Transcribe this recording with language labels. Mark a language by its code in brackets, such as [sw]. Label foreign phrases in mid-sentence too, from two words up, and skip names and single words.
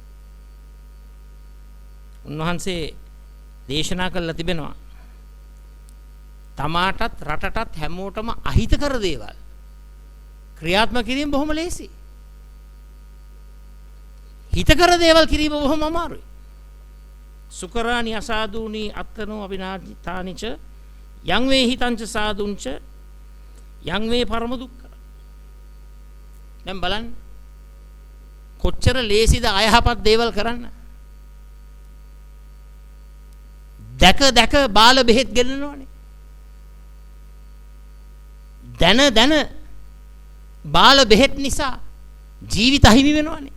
[si] උන්වහන්සේ දේශනා කළා තිබෙනවා තමාටත් රටටත් හැමෝටම අහිතකර දේවල් ක්‍රියාත්මක කිරීම බොහොම ලේසි. හිතකර දේවල් කිරීම බොහොම අමාරුයි. [pi] සුකරානි අසාදුනි අත්තනෝ අවිනාජිතානිච යං වේ හිතංච සාදුංච යං වේ පරම දුක්ඛ. [si] දැන් බලන්න කොච්චර ලේසිද අයහපත් දේවල් කරන්න. දැක දැක බාල බෙහෙත් ගෙන්නනවනේ. දැන බාල බෙහෙත් නිසා ජීවිත අහිමි වෙනවනේ.